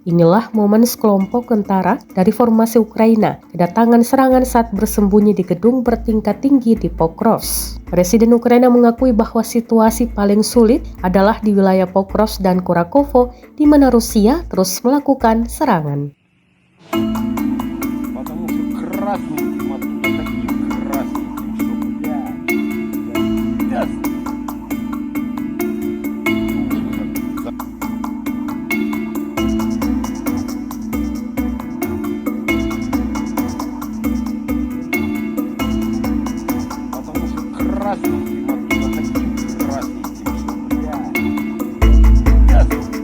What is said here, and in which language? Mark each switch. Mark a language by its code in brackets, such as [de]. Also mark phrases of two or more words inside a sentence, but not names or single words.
[id] Inilah momen sekelompok tentara dari formasi Ukraina kedatangan serangan saat bersembunyi di gedung bertingkat tinggi di Pokros. Presiden Ukraina mengakui bahwa situasi paling sulit adalah di wilayah Pokros dan Kurakovo, di mana Rusia terus melakukan serangan. [ru] Потому что красненьким оттуда таким красненьким, что ясно. Потому что красненьким оттуда таким красненьким, что ясно.